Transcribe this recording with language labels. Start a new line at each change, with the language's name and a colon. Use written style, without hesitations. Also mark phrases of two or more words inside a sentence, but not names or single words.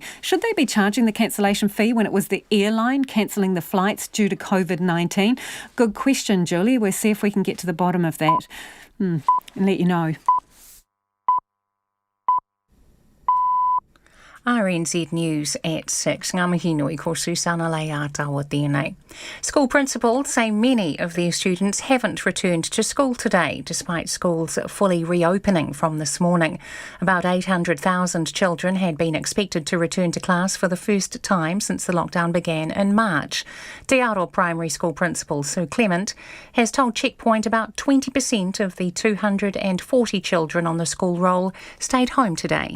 English: Should they be charging the cancellation fee when it was the airline cancelling the flights due to COVID-19? Good question, Julie. We'll see if we can get to the bottom of that and let you know. RNZ News at 6.
Māori: Ngā mihi nui ko Susana Lei Atawa tēnei.
English: School principals say many of their students haven't returned to school today, despite schools fully reopening from this morning. About 800,000 children had been expected to return to class for the first time since the lockdown began in March. Te Aro Primary School Principal Sue Clement has told Checkpoint about 20% of the 240 children on the school roll stayed home today.